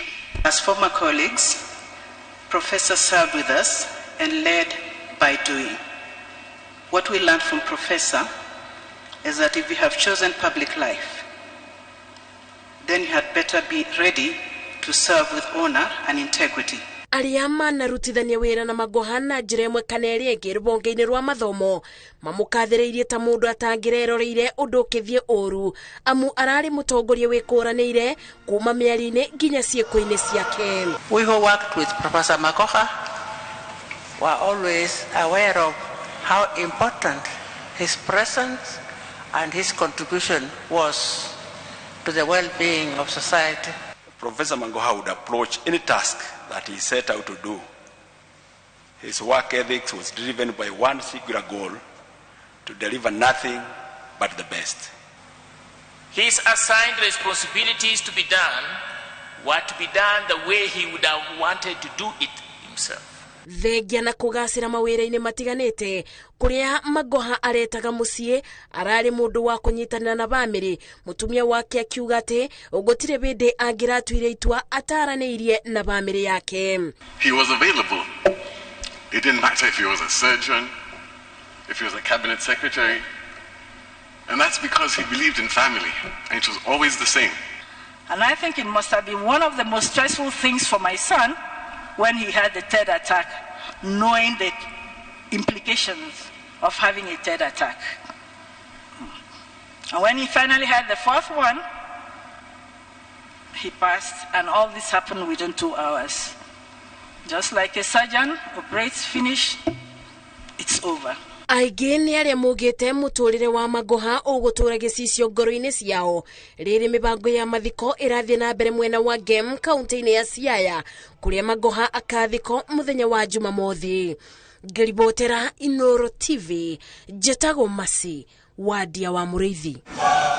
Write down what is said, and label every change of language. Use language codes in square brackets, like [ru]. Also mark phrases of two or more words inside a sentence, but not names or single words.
[en] As former colleagues, Professor served with us and led by doing. What we learned from Professor is that if you have chosen public life, then you had better be ready to serve with honor and integrity. [ki] Arĩa manarutithania wĩra na Magoha na njĩra ĩmwe kana ĩrĩa ĩngĩ rũhonge-inĩ rwa mathomo mamukathĩrĩirie ta mũndũ atangĩreroreire ũndũ ũkĩthiĩ ũru, amu ararĩ mũtongoria wĩkũranĩire kuma mĩario-inĩ nginya ciĩko-inĩ ciake. [en] We who worked with Professor Magoha were always aware of how important his presence and his contribution was to the well-being of society. Professor Magoha would approach any task that he set out to do. His work ethics was driven by one singular goal: to deliver nothing but the best. His assigned responsibilities to be done were to be done the way he would have wanted to do it himself. [ki] Thengia na kũgacĩra mawĩra-inĩ matiganĩte kũrĩa Magoha aretaga mũciĩ, ararĩ mũndũ wa kũnyitanĩra na bamĩrĩ. Mũtumia wake akiuga atĩ gũtirĩ hĩndĩ angĩratuire itua ataranĩirie na bamĩrĩ yake. [en] He was available. It didn't matter if he was a surgeon, if he was a cabinet secretary, and that's because he believed in family, and it was always the same. And I think it must have been one of the most stressful things for my son when he had the third attack, knowing the implications of having a third attack. And when he finally had the fourth one, he passed, and all this happened within 2 hours. Just like a surgeon operates, finish, it's over. [ki] Aingĩ nĩ arĩa mugĩte mũtũrĩre wa Magoha ũgũtũra gĩcicio ngoro-inĩ ciao. Rĩrĩ mĩbango ya mathiko ĩrathiĩ na mbere mwena wa Gem kaunti-inĩ ya Siaya, kũrĩa Magoha akathikwo mũthenya wa Jumamothi. Ngĩribotera Inoro TV, Njĩtagwo Masi, Wadia wa Mũrĩithi.